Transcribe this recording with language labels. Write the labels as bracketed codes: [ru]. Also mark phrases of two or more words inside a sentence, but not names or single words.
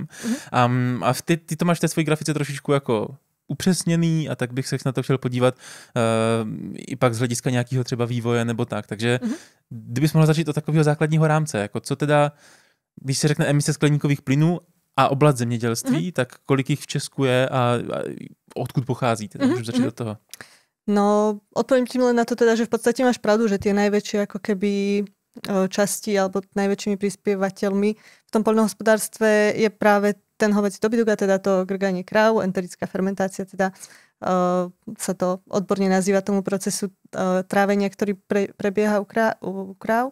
[cs] A ty to máš v té své grafice trošičku jako upřesněný a tak bych se na to chtěl podívat i pak z hlediska nějakého třeba vývoje nebo tak. Takže kdybys mohla začít od takového základního rámce, jako co teda, když se řekne emise skleníkových plynů a oblast zemědělství, tak kolik jich v Česku je a odkud pochází? Teda můžu začít od toho. No, [sk] odpoviem ti len na to teda, že v podstate máš pravdu, že tie najväčšie ako keby časti alebo najväčšími prispievateľmi v tom poľnohospodárstve je práve ten hovädzí dobytok, a teda to grganie kráv, enterická fermentácia, teda sa to odborne nazýva tomu procesu trávenia, ktorý prebieha u kráv.